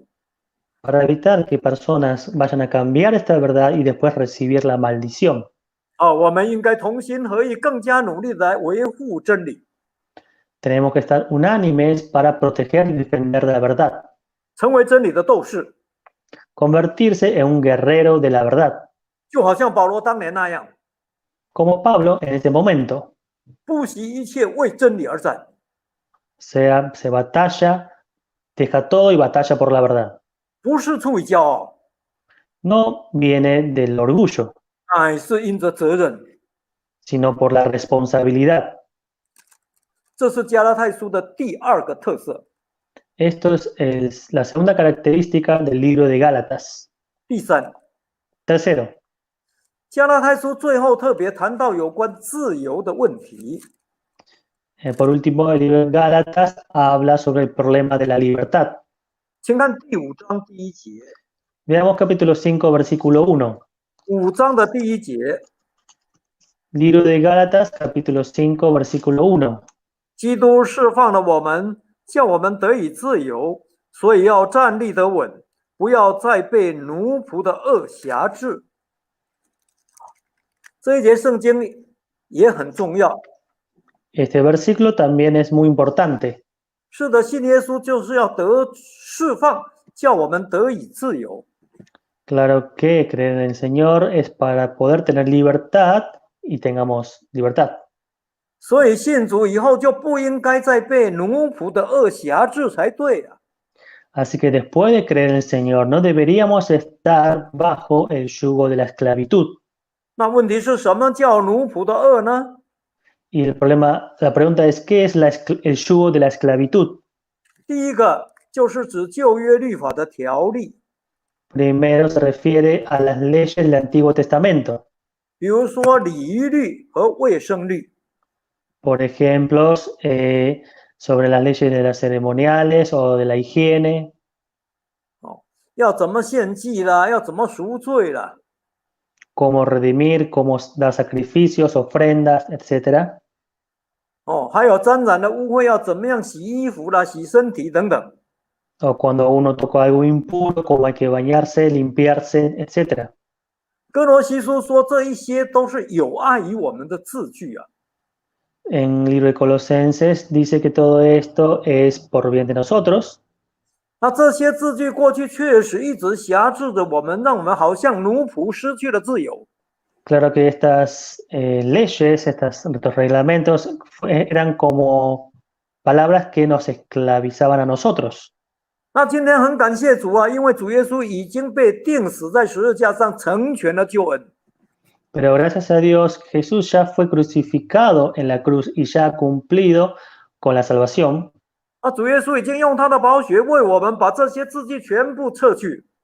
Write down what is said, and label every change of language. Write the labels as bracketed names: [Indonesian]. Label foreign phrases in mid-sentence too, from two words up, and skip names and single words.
[Spanish] para evitar que personas vayan a cambiar esta verdad y después recibir la maldición. [Chinese] 我们应该同心合意，更加努力地来维护真理， [Spanish] Tenemos que estar unánimes para proteger y defender la verdad, [Chinese] 成为真理的斗士， [Spanish] convertirse en un guerrero de la verdad, [Chinese] 就好像保罗当年那样， [Spanish] como Pablo en este momento. [Chinese] 不惜一切为真理而战。 [Spanish] Se batalla, deja todo y batalla por la verdad. [Chinese] 不是出于骄傲， [Spanish] No viene del orgullo, [Chinese] 乃是因着责任。 [Spanish] sino por la responsabilidad. [Chinese] 这是加拉太书的第二个特色。 [Spanish] Esto es la segunda característica del libro de Gálatas. [Chinese] 第三， [Spanish] Tercero, [Chinese] 加拉太书最后特别谈到有关自由的问题。 [Spanish] por último, el libro de Gálatas habla sobre el problema de la libertad. [Chinese] 请看第5章第1节。 [Spanish] Veamos capítulo 5, versículo 1. [Chinese] 5 章的第1节， [Spanish] Libro de Gálatas, capítulo 5, versículo 1. [Chinese] 基督释放了我们，叫我们得以自由，所以要站立得稳，不要再被奴仆的恶辖制。这一节圣经也很重要。 [Spanish] Este versículo también es muy importante. [Chinese] 是的，信耶稣就是要得释放，叫我们得以自由。 [Spanish] Claro que creer en el Señor es para poder tener libertad y tengamos libertad. [Chinese] 所以信主以后就不应该再被奴仆的恶辖制才对啊。 [Spanish] Así que después de creer en el Señor, no deberíamos estar bajo el yugo de la esclavitud. [Chinese] 那问题是什么叫奴仆的恶呢？ [Spanish] Y el problema, la pregunta es, ¿qué es el yugo de la esclavitud? [Chinese] 第一个就是指旧约律法的条例， [Spanish] Primero se refiere a las leyes del Antiguo Testamento. [Chinese] 比如说礼仪律和卫生律。 [Spanish] Por ejemplo, sobre las leyes de las ceremoniales o de la higiene. [Chinese] 要怎么献祭啦，要怎么赎罪啦， [Spanish] Cómo redimir, cómo dar sacrificios, ofrendas, etc. [Chinese] 还有沾染的污秽要怎么样洗衣服啦、洗身体等等。 [Spanish] O cuando uno toca algo impuro, cómo hay que bañarse, limpiarse, etc. [Chinese] 哥罗西书说这一些都是有碍于我们的字句啊。 [Spanish] En el libro de Colosenses dice que todo esto es por bien de nosotros. [Chinese] 那这些字句过去确实一直辖制着我们，让我们好像奴仆失去了自由。 [Spanish] Claro que estas leyes, estos reglamentos eran como palabras que nos esclavizaban a nosotros. [Chinese] 那今天很感谢主啊，因为主耶稣已经被钉死在十字架上，成全了救恩。 [Spanish] Pero gracias a Dios, Jesús ya fue crucificado en la cruz y ya ha cumplido con la salvación. [Chinese] 那主耶稣已经用他的宝血为我们把这些字句全部撤去。